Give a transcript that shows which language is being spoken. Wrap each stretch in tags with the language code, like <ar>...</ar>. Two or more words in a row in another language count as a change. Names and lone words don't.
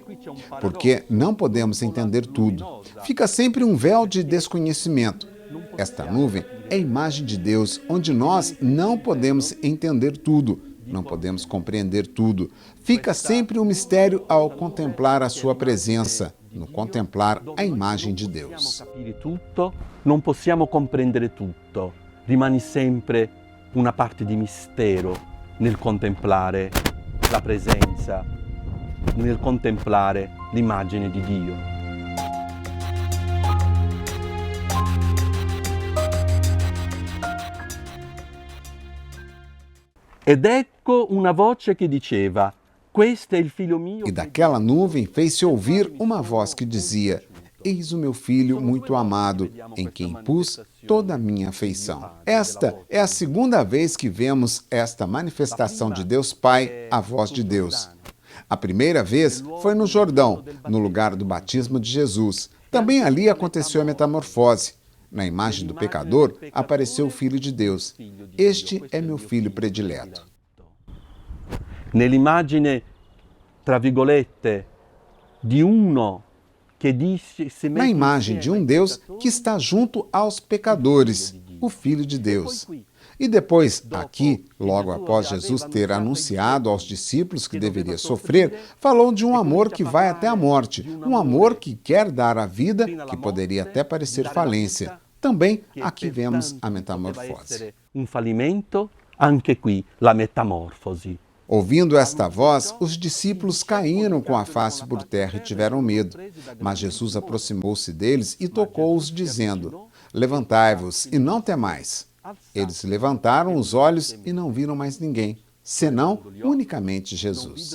<pt>Porque não podemos entender tudo. Fica sempre um véu de desconhecimento. Esta nuvem é a imagem de Deus, onde nós não podemos entender tudo, não podemos compreender tudo. Fica sempre um mistério ao contemplar a sua presença, no contemplar a imagem de Deus.</pt> <it>Non possiamo compreendere tutto. Rimane sempre una parte di mistero nel contemplare la presenza, nel contemplare l'immagine di Dio. Ed ecco una voce che diceva: questo è il figlio mio.</it> <pt>E daquela nuvem fez-se ouvir uma voz que dizia: Eis o meu filho muito amado, em quem pus toda a minha afeição. Esta é a segunda vez que vemos esta manifestação de Deus Pai, a voz de Deus. A primeira vez foi no Jordão, no lugar do batismo de Jesus. Também ali aconteceu a metamorfose. Na imagem do pecador, apareceu o Filho de Deus. Este é meu filho predileto.</pt> <it>Nell'immagine, tra virgolette, di uno che dice se</it> <pt>Na imagem de um Deus que está junto aos pecadores, o Filho de Deus. E depois, aqui, logo após Jesus ter anunciado aos discípulos que deveria sofrer, falou de um amor que vai até a morte, um amor que quer dar a vida, que poderia até parecer falência. Também aqui vemos a metamorfose.</pt> <it>Um falimento, anche qui la metamorfose.</it> <pt>Ouvindo esta voz, os discípulos caíram com a face por terra e tiveram medo. Mas Jesus aproximou-se deles e tocou-os, dizendo: Levantai-vos e não temais. Eles levantaram os olhos e não viram mais ninguém, senão unicamente Jesus.</pt>